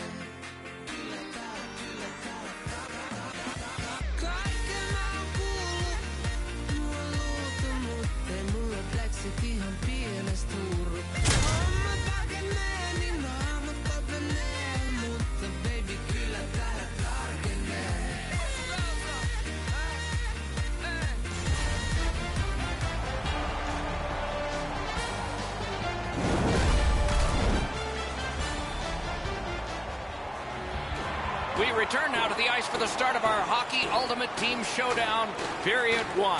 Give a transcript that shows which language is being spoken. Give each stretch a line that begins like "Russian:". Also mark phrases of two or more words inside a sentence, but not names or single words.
Finnish: Kyllä täällä. Kaiken mä oon kuullut. Mua luultu, mut ei mulla flexit ihan pienestä tuuru. Homma pakenee, niin naamat pakenee. Mutta baby, kyllä täällä tarkenee.
English: We return now to the ice for the start of our Hockey Ultimate Team Showdown, Period 1.